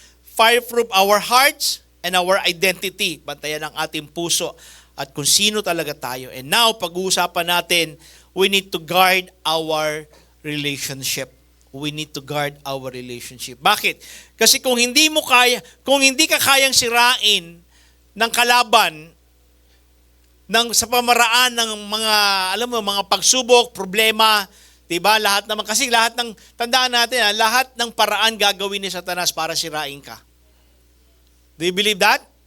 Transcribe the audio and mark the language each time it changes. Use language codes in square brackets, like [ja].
[en] Fireproof our hearts and our identity. [tl] Bantayan ang ating puso at kung sino talaga tayo. [en] And now, [tl] pag-uusapan natin, [en] we need to guard our relationship. We need to guard our relationship. [tl] Bakit? Kasi kung hindi ka kayang sirain ng kalaban sa pamaraan ng mga, mga pagsubok, problema, diba? Lahat ng, tandaan natin, lahat ng paraan gagawin ni Satanas para sirain ka. [en] Do you believe that?